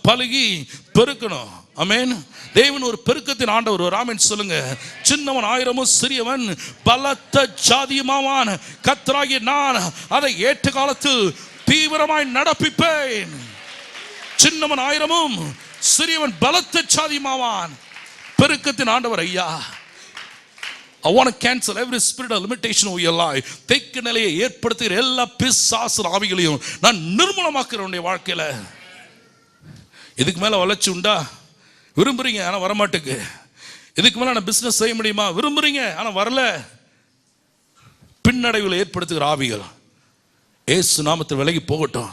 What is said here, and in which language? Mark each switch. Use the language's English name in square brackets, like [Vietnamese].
[Tamil] பழகி பெருக்கணும். ஆமென். தேவன் ஒரு பெருக்கத்தின் ஆண்டவர். ஒரு ஆமென் சொல்லுங்க. சின்னவன் ஆயிரமும் சிறியவன் பலத்த ஜாதியுமாவான். கர்த்தராகிய நான் அதை ஏற்ற காலத்தில் தீவிரமாய் நடப்பிப்பேன். சின்னவன் ஆயிரமும் சிறியவன் பலத்த சாதியுமாவான். பெருக்கத்தின் ஆண்டவர் ஐயா. [English] I want to cancel every spirit of limitation over your life. [Tamil] தேக்க நிலையை ஏற்படுத்துகிற எல்லா பிசாசு ஆவிகளையும் நான் நிர்மூலமாக்குறேன் உன்னுடைய வாழ்க்கையில. இதுக்கு மேல வளர்ச்சி உண்டா? விரும்புறீங்க, ஆனா வரமாட்டுக்கு. இதுக்கு மேல நான் பிசினஸ் செய்ய முடியுமா? விரும்புறீங்க, ஆனா வரல. பின்னடைவுகளை ஏற்படுத்துகிற ஆவிகள் இயேசு நாமத்தில் விலகி போகட்டும்.